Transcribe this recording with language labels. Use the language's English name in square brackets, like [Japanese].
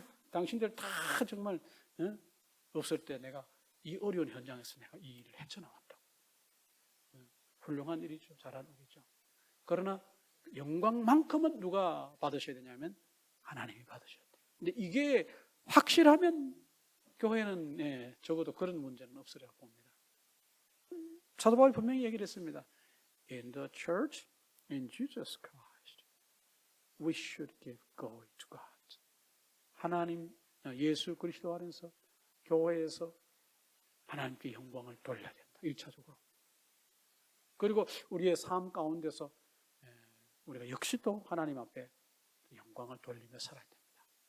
[Korean] 당신들 다 정말 없을 때 내가 이 어려운 현장에서 내가 이 일을 헤쳐나왔다고. 훌륭한 일이죠. 잘한 일이죠. 그러나 영광만큼은 누가 받으셔야 되냐면 하나님이 받으셔야 돼요. 근데 이게 확실하면 교회는 적어도 그런 문제는 없으리라고 봅니다. 사도 바울이 분명히 얘기를 했습니다. [English] In the church, in Jesus Christ, we should give glory to God. [Korean] 하나님, 예수 그리스도 안에서 교회에서 하나님께 영광을 돌려야 된다. 1차적으로. 그리고 우리의 삶 가운데서 우리가 역시 또 하나님 앞에 영광을 돌리며 살아야 됩니다.